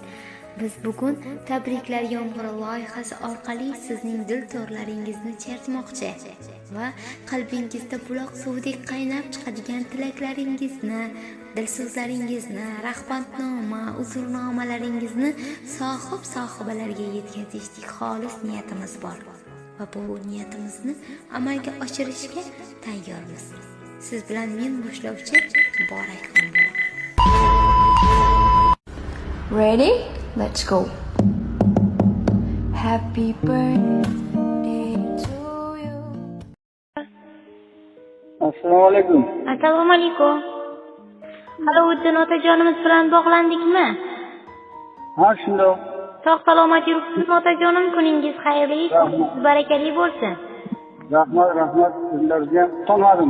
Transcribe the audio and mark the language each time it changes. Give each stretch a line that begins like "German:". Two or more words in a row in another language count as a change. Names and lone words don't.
Uzbek: Biz bugun Tabriklar yomg'iri loyihasi orqali sizning dil to'rlaringizni chertmoqchi va qalbingizda buloq suvdek qaynab chiqadigan tilaklaringizni, dilso'zlaringizni, rahmatnoma, uzrnomalaringizni sohib-sohibalarga yetkazishlik xolis niyatimiz bor va bu niyatimizni amalga oshirishga tayyormiz. Siz bilan men boshlovchi Muborakxon bo'laman.
English: Ready? Let's go. Happy birthday to you.
Uzbek: Assalomu alaykum. Assalomu alaykum. Halovuddin otajonimiz bilan bog'landikmi? Ha, shundoq. Sog' salomat yuribsiz otajonim, kuningiz xayrli, barakali bo'lsin. Rahmat, sizlarga to'lmadim.